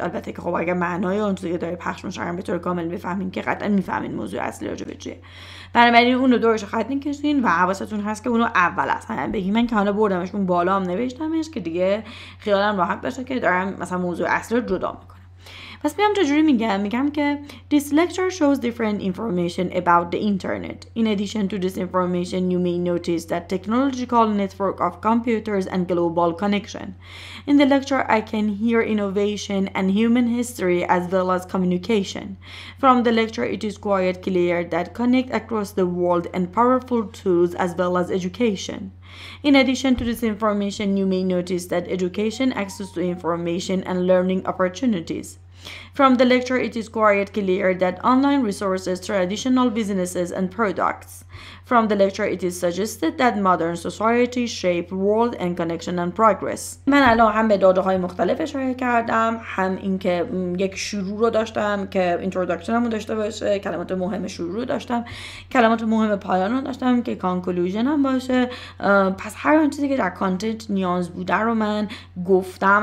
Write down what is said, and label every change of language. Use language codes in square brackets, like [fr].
[fa] البته که خب اگر معنای اون چیزی که داره پخش میشه به طور کامل بفهمین که قطعا میفهمین موضوع اصلی راجع به چیه. بنابراین اون رو دورش خط میکشین و حواستون هست که اونو اول اصلا بگی. من که حالا بردمش اون بالا هم نوشتمش که دیگه خیالم راحت باشه که دارم مثلا موضوع اصلی رو جدا میکنم. [en] پس میام چجوری میگم که this lecture shows different information about the internet. In addition to this information, you may notice that technological network of computers and global connection. In the lecture, I can hear innovation and human history as well as communication. From the lecture, it is quite clear that connect across the world and powerful tools as well as education. In addition to this information, you may notice that education, access to information and learning opportunities. From the lecture, it is quite clear that online resources, traditional businesses and products. From the lecture, it is suggested that modern society shape world and connection and progress. [fa] من الان هم به داده‌های مختلف اشاره کردم، هم اینکه یک شروع رو داشتم که اینتروداکشنمو داشته باشه، کلمات مهم شروع رو داشتم، کلمات مهم پایان رو داشتم که کانکلوژن هم باشه. پس هر اون چیزی که در کانتنت نیاز بوده رو من گفتم.